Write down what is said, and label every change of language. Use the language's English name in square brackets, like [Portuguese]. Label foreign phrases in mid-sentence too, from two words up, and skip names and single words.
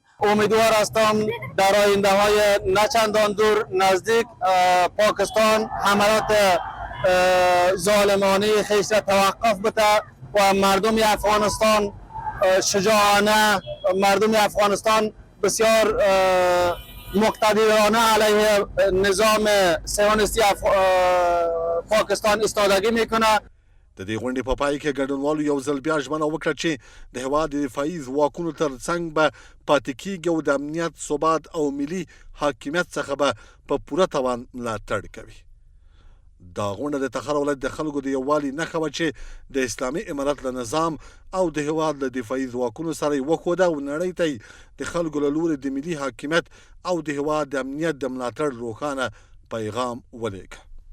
[Persian] امیدوار هستم در آینده های نه چندان دور نزدیک پاکستان حملات ظالمانه خیش را توقف بده و مردم افغانستان شجاعانه، مردم افغانستان بسیار مقتدرانه علیه نظام صهیونیستی پاکستان ایستادگی میکنه. [Pashto] د دې غونډې په پای کې ګډونوالو یو ځل بیا ژمنه وکړه چې د هېواد د دفاعي ځواکونو ترڅنګ به پاتې کېږي او د امنیت، ثبات او ملي حاکمیت څخه به په پوره توان ملاتړ کوي. دا غونډه د تخار ولایت د خلکو د یووالي نښه وه چې د اسلامي امارت له نظام او د هېواد له دفاعي ځواکونو سره یې وښوده او نړۍ ته یې د خلکو له لورې د ملي حاکمیت او د هېواد د امنیت د ملاتړ روښانه پیغام ولېږه.